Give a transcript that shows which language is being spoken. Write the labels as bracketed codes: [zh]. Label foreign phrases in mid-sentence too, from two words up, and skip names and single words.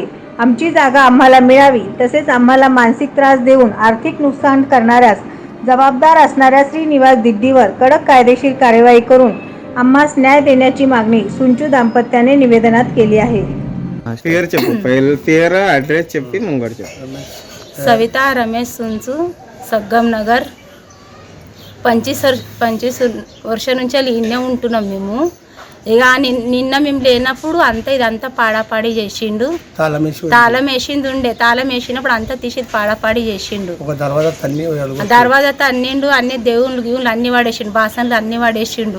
[mr] आमची जागा आम्हाला मिळावी, तसेच आम्हाला मानसिक त्रास देऊन आर्थिक नुकसान करणाऱ्यास जबाबदार असणाऱ्या श्रीनिवास दिड्डीवर कडक कायदेशीर कार्यवाही करून आम्हास न्याय देण्याची मागणी सुंचू दाम्पत्याने निवेदनात केली आहे। सविता रमेश सुंचू, [te] సంగంనగర్ 25 వర్షం నుంచి ఇన్నే ఉంటున్నాం మేము। ఇక నిన్న మేము లేనప్పుడు ఇదంతా పాడాపాడి చేసిండు। తాళం వేసింది ఉండే, తాళం వేసినప్పుడు అంతా తీసి పాడాపాడి చేసిండు। దర్వాజా తన్నిండు, అన్ని దేవుళ్ళు గీవులు అన్ని వాడేసిండు, బాసన్లు అన్ని వాడేసిండు।